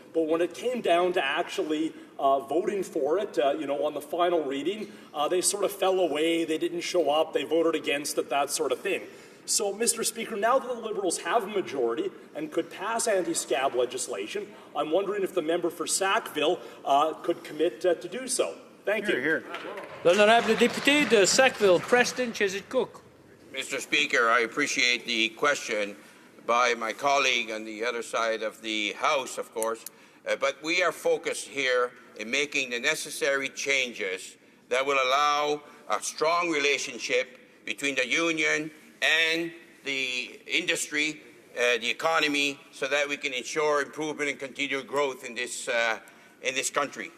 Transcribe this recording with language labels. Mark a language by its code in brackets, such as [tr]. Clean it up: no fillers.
[en] But when it came down to actually voting for it, on the final reading, they sort of fell away, they didn't show up, they voted against it, that sort of thing. So, Mr. Speaker, now that the Liberals have a majority and could pass anti-scab legislation, I'm wondering if the member for Sackville could commit to do so. Thank you. Here. [fr] L'honorable député de Sackville, Preston Chiswick-Cook. [en] Mr. Speaker, I appreciate the question by my colleague on the other side of the House, of course, but we are focused here in making the necessary changes that will allow a strong relationship between the union and the industry, the economy, so that we can ensure improvement and continued growth in this country.